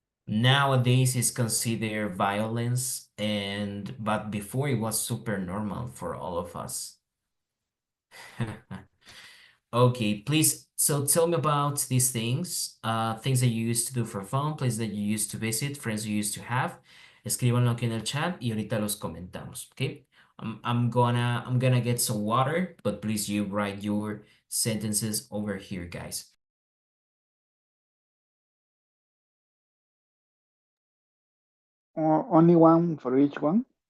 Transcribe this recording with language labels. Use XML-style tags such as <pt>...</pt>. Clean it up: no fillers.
<en>Nowadays is considered violence, and but before it was super normal for all of us. Okay, please. So tell me about these things, things that you used to do for fun, places that you used to visit, friends you used to have.</en> <es>Escríbanlo aquí en el chat y ahorita los comentamos, okay?</es> <en>I'm gonna get some water, but please you write your sentences over here, guys. Only one for each one.</en>